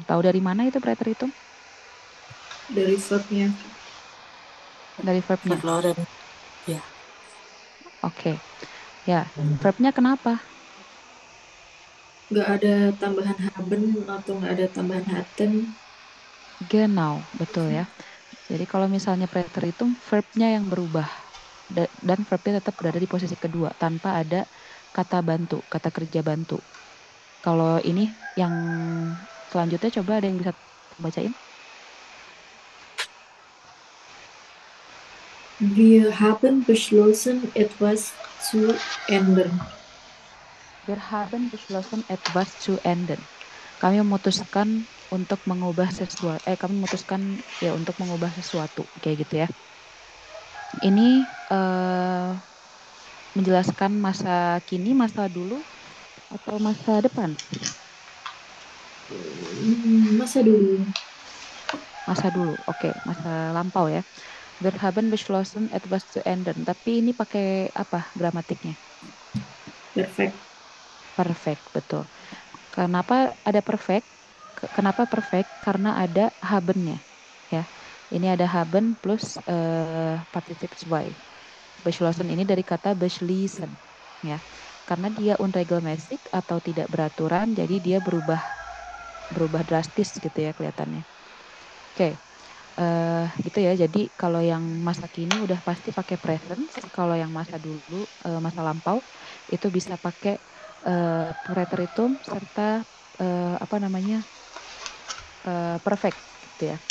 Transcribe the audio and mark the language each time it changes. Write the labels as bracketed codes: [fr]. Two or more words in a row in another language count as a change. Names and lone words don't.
[id] Tahu dari mana itu preteritum? Dari verbnya. Dari verbnya. Verloren. Ya. Oke. Ya, verbnya kenapa? Nggak ada tambahan haben atau nggak ada tambahan hatten. Genau, betul ya. Jadi kalau misalnya preteritum, verbnya yang berubah. Dan verbnya tetap berada di posisi kedua, tanpa ada kata bantu, kata kerja bantu. Kalau ini yang selanjutnya coba ada yang bisa bacain? [de] Wir haben beschlossen, etwas zu ändern. Wir haben beschlossen, etwas zu ändern. [id] Kami memutuskan untuk mengubah sesuatu. Kami memutuskan ya untuk mengubah sesuatu, kayak gitu ya. Ini menjelaskan masa kini, masa dulu, atau masa depan? Masa dulu. Masa dulu, oke, masa lampau ya. [de] Wir haben beschlossen etwas zu ändern. [id] Tapi ini pakai apa gramatiknya? Perfect. Perfect, betul. Kenapa ada perfect? Kenapa perfect? Karena ada haben-nya. Ya. Ini ada haben plus [de] partizip zwei. [id] Beschlossen ini dari kata beschließen. Ya. Karena dia unregelmäßig atau tidak beraturan, jadi dia berubah drastis gitu ya kelihatannya. Oke. Gitu ya. Jadi kalau yang masa kini udah pasti pakai present. Kalau yang masa dulu, masa lampau itu bisa pakai preteritum serta perfect gitu ya.